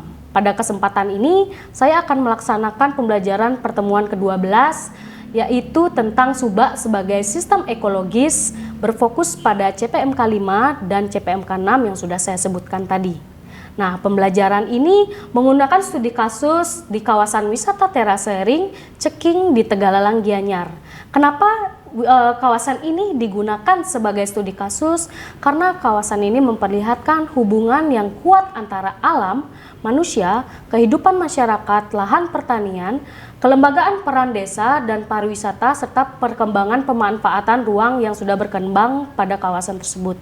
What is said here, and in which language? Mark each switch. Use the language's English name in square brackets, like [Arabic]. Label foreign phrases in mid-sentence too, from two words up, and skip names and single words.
[Indonesian] Pada kesempatan ini, saya akan melaksanakan pembelajaran pertemuan ke-12, yaitu tentang Subak sebagai sistem ekologis berfokus pada CPMK 5 dan CPMK 6 yang sudah saya sebutkan tadi. Nah, pembelajaran ini menggunakan studi kasus di kawasan wisata terase ring Ceking di Tegalalang Gianyar. Kenapa kawasan ini digunakan sebagai studi kasus? Karena kawasan ini memperlihatkan hubungan yang kuat antara alam, manusia, kehidupan masyarakat, lahan pertanian, kelembagaan peran desa dan pariwisata serta perkembangan pemanfaatan ruang yang sudah berkembang pada kawasan tersebut.